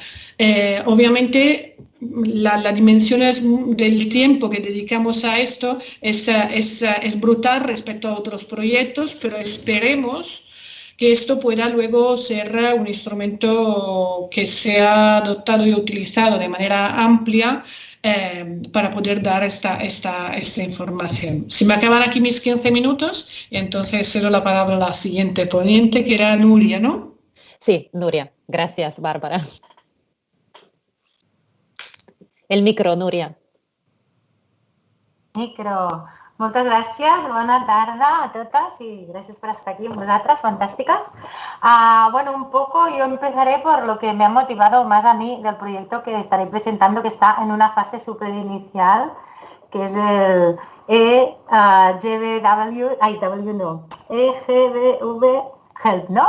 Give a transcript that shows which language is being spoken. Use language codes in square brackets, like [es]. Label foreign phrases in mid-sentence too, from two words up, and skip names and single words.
[es] Obviamente la dimensión del tiempo que dedicamos a esto es brutal respecto a otros proyectos, pero esperemos que esto pueda luego ser un instrumento que sea adoptado y utilizado de manera amplia para poder dar esta información. Se me acaban aquí mis 15 minutos, entonces cedo la palabra a la siguiente ponente, que era Nuria, ¿no? Sí, Nuria. Gracias, Bárbara. El micro, Nuria. [ca] Micro. Moltes gràcies, bona tarda a totes [es] y gracias por estar aquí [ca] amb vosaltres, [es] fantásticas. Bueno, un poco yo empezaré por lo que me ha motivado más a mí del proyecto que estaré presentando, que está en una fase súper inicial, que es el EGBV Help, ¿no?